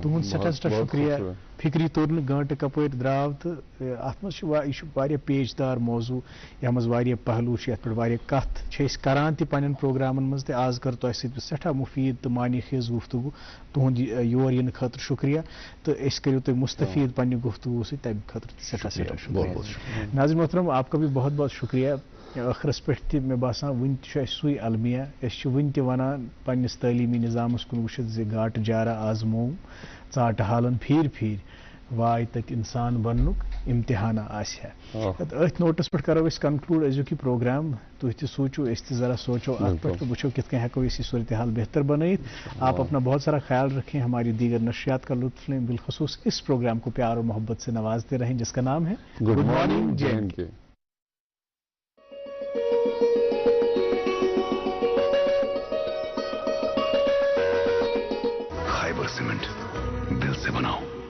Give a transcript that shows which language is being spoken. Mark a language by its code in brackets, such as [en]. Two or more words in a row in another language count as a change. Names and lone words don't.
[ks] تُہُنٛد سٮ۪ٹھاہ سٮ۪ٹھاہ شُکریہ فِکری توٚر نہٕ گٲنٛٹہٕ کپٲرۍ درٛاو تہٕ اتھ منٛز چھُ یہِ چھُ واریاہ پیچدار موضوٗع یتھ منٛز واریاہ پہلوٗ چھِ یتھ پٮ۪ٹھ واریاہ کتھ چھِ أسۍ کران تہِ پننٮ۪ن پروگرامن منٛز تہِ آز کٔر تۄہہِ سۭتۍ سٮ۪ٹھاہ مُفیٖد تہٕ معنے خیز گفتگوٗ تُہُنٛد یور یِنہٕ خٲطرٕ شُکریہ تہٕ أسۍ کٔرِو تُہۍ مُستفیٖد پننہِ گفتگوٗ سۭتۍ تمہِ خٲطرٕ تہِ سٮ۪ٹھاہ سٮ۪ٹھاہ شُکریہ [ur] ناظریٖن محترم آپ کا بھی بہت بہت [ks] شُکریہ ٲخرس پٮ۪ٹھ تہِ مےٚ باسان وُنہِ تہِ چھُ اَسہِ سُے المیہ أسۍ چھِ وُنہِ تہِ وَنان پننِس تعلیٖمی نِظامس کُن وٕچھِتھ زِ گاٹہٕ جارا آزموو ژاٹہٕ حالن پھیٖرۍ پھیٖرۍ واے تتہِ اِنسان بننُک امتحانہ آسہِ ہا أتھۍ نوٹس پٮ۪ٹھ کرو أسۍ کنکلوٗڈ أزیُک یہِ پروگرام تُہۍ تہِ سوٗنٛچِو أسۍ تہِ ذرا سوچو اتھ پٮ۪ٹھ تہٕ وٕچھو کِتھ کٔنۍ ہٮ۪کو أسۍ یہِ صوٗرتِحال بہتر بنٲیِتھ [ur] آپ اپنا بہت سارا خیال رکھیں ہماری دیگر نشریات کا لطف لیں بالخصوص اس پروگرام کو پیار اور محبت سے نوازتے رہیں جس کا نام ہے گڈ مارننگ JNK خیبر سیمنٹ دل سے بناؤ